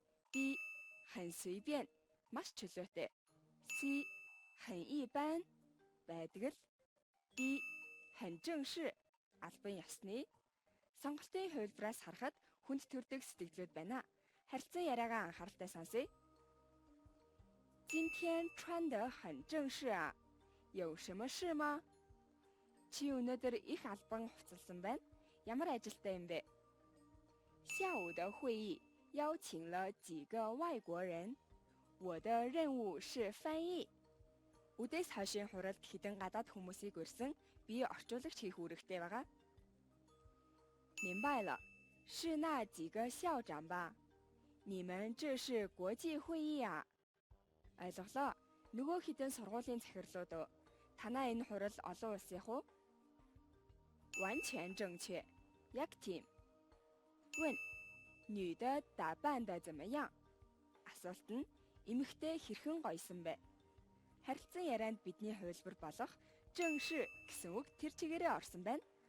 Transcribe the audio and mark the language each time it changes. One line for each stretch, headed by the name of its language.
Mongolian: B
Chinese: 很随便,
Mongolian: маш чөлөөтэй. C
Chinese: 很一般,
Mongolian: байдаг л. D
Chinese: 很正式,
Mongolian: албан ёсны. Сонголтын хувилбараас харахад хүнд төрдөг сэтгэлүүд байна. Харилцан яриагаа анхааралтай сонсъё.
Chinese: 今天穿得很正式啊，有什么事吗?
Mongolian: Чи өнөөдөр их албан хувцалсан байна. Ямар ажилтай юм бэ?
Chinese: 下午的会议邀请了几个外国人，我的任务是翻译.
Mongolian: Үдээс хойшийн хуралд хэдэн гадаад хүмүүсийг урьсан, би орчуулагч хийх үүрэгтэй байгаа.
Chinese: 明白了，是那几个校长吧？你们这是国际会议啊?
Mongolian: Ойлголоо. Нөгөө хэдэн сургуулийн захирлууд. Танаа энэ хурал олон улсынх уу?
Chinese: 完全正确.
Mongolian: Яг тийм.
Chinese: 问，女的打扮得怎么样?
Mongolian: Асуулт нь эмэгтэй хэрхэн гоёсон бэ? Харилцан ярианд бидний хувилбар болох 正式гэсэн үг тэр чигээрээ орсон байна.